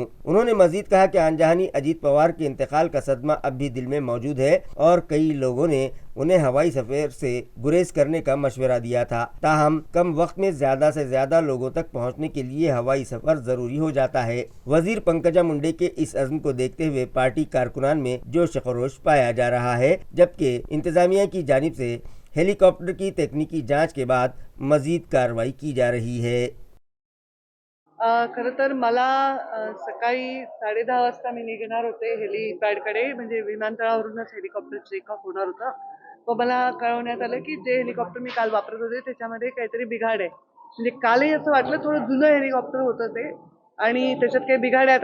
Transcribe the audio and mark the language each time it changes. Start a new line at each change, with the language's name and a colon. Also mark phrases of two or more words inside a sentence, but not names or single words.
Urdu: انہوں نے مزید کہا کہ آنجہانی اجیت پوار کے انتقال کا صدمہ اب بھی دل میں موجود ہے اور کئی لوگوں نے انہیں ہوائی سفر سے گریز کرنے کا مشورہ دیا تھا، تاہم کم وقت میں زیادہ سے زیادہ لوگوں تک پہنچنے کے لیے ہوائی سفر ضروری ہو جاتا ہے۔ وزیر پنکجا منڈے کے اس عزم کو دیکھتے ہوئے پارٹی کارکنان میں جوش و خروش پایا جا رہا ہے، جبکہ انتظامیہ کی جانب سے ہیلی کاپٹر کی تکنیکی جانچ کے بعد مزید کارروائی کی جا رہی ہے۔
Marathi: खरं तर मला सकाळी 10:30 वाजता मी निघणार होते हेलिपॅडकडे, म्हणजे विमानतळावरूनच हेलिकॉप्टर टेकऑफ होणार होतं. तो मला कळवण्यात आलं की जे हेलिकॉप्टर मी काल वापरत होते त्याच्यामध्ये काहीतरी बिघाड आहे. म्हणजे कालही असं वाटलं थोडं जुनं हेलिकॉप्टर होतं ते आणि त्याच्यात काही बिघाड आहे.